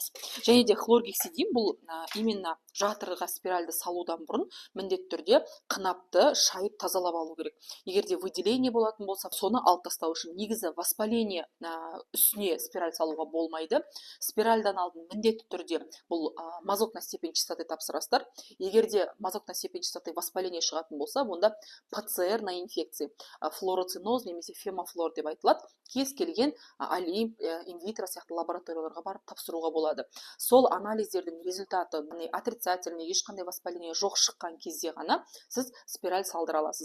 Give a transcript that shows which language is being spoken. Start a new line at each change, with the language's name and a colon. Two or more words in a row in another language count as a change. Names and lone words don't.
Kazakh: Және де хлоргексидин бұл именно жатырға спиральді салудан бұрын міндетті түрде қынапты шайып тазалап алу керек. Егер де выделение болатын болса, соны алып тастау үшін негізі воспаление үстіне спираль салуға болмайды. Спиральдан алдын міндетті түрде бұл
Russian: мазок на степень чистоты
Kazakh: тапсырасыздар. Егер де
Russian: мазок на степень чистоты воспаление
Kazakh: шығатын болса, онда
Russian: ПЦР на инфекции,
Kazakh: флороциноз немесе фемофлор деп айтылады. Кез келген олимп, инвитро сияқты лабораторияларға барып тапсыруға болады. Сол анализдердің
Russian: результаты отрицательный,
Kazakh: ешқандай воспаление жоқ шыққан кезде ғана сіз спираль салдыра аласыз.